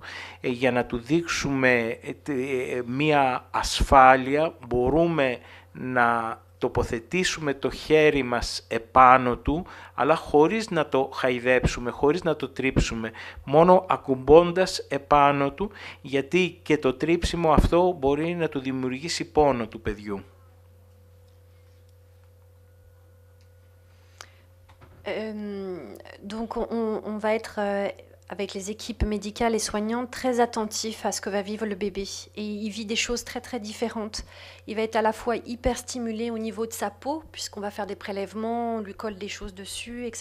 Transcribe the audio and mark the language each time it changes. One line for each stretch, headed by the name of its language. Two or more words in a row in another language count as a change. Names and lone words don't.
Greek: Για να του δείξουμε μία ασφάλεια, μπορούμε να τοποθετήσουμε το χέρι μας επάνω του, αλλά χωρίς να το χαϊδέψουμε, χωρίς να το τρίψουμε, μόνο ακουμπώντας επάνω του, γιατί και το τρίψιμο αυτό μπορεί να του δημιουργήσει πόνο του παιδιού.
French: Donc on va être avec les équipes médicales et soignantes très attentifs à ce que va vivre le bébé. Et il vit des choses très très différentes. Il va être à la fois hyper stimulé au niveau de sa peau, puisqu'on va faire des prélèvements, on lui colle des choses dessus, etc.